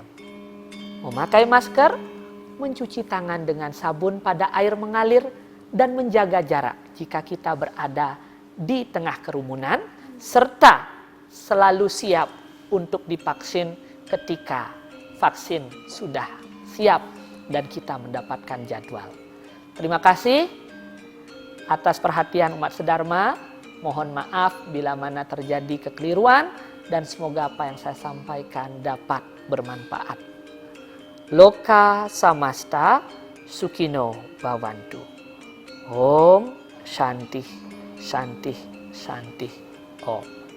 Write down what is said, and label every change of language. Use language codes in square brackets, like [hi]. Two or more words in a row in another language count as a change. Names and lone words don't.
[id] Memakai masker, mencuci tangan dengan sabun pada air mengalir, dan menjaga jarak jika kita berada di tengah kerumunan, serta selalu siap untuk divaksin ketika vaksin sudah siap dan kita mendapatkan jadwal. Terima kasih atas perhatian umat sedharma. Mohon maaf bila mana terjadi kekeliruan, dan semoga apa yang saya sampaikan dapat bermanfaat. [sa] Loka samasta sukino bhavantu. Om Shanti Shanti Shanti Om.